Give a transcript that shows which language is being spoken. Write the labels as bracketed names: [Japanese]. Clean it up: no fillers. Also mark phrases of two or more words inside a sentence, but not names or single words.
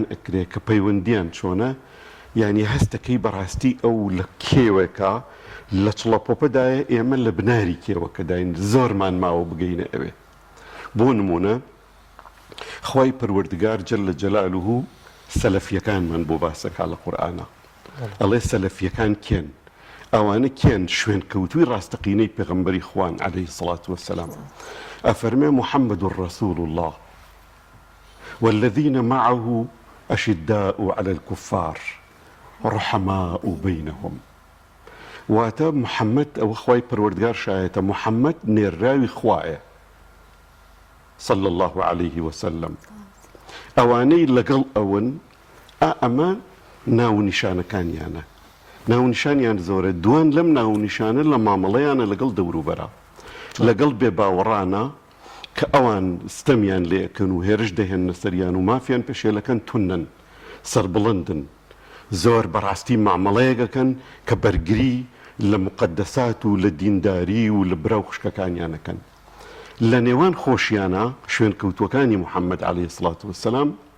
[Central Kurdish] ئەکرێ کە پەیوەندیان چۆنە یعنی هەستەکەی بەڕاستی ئەو لە کێوێکە لە چڵەپۆپەدایە ئێمە لە بناری کێوەکەداین زۆرمان ماوە بگەینە ئەوێ بۆ نمونە خوای پەروەردگار [Arabic] جەلە جەلالوه [Central Kurdish] سەلەفیەکانمان بۆ باسەکە لە قورئانە ئەڵێ سەلەفیەکان کێن ئەوانە کێن شوێن کەوتووی ڕاستەقینەی پێغەمبەری خوان [Arabic] عەلەیهی السەڵات وەسەلام [Central Kurdish] ئەفەرمێ [Arabic] محەممەد رەسوول الله والذين معه أشداء على الكفار رحماء بينهم [Central Kurdish] واتە محەممەد ئەوە خوای پەروەردگار شایەتە محەممەد نێراوی خوایە [Arabic] صلى الله عليه وسلم [Central Kurdish] ئەوانەی لەگەڵ ئەون ئەمە ناونیشانەکانیانە ناونیشانیان زۆرە دوان لەم ناونیشانە لە مامەڵەیانە لەگەڵ دەوروبەرە لەگەڵ بێباوەڕانە کە ئەوان ستەمیان لێکن و هێرش دەهێنە سەریان و مافیان پێشێلەکەن تونن سەربڵندن زۆر بەڕاستی مامەڵەیەکەکەن کە بەرگری لە مقدسات و لە دینداری و لە براو خوشکەکانیانەکەن لە نێوان خۆشیانە شوێن کەوتوەکانی محەممەد [Arabic] عەلەیهی السەڵات وەسەلام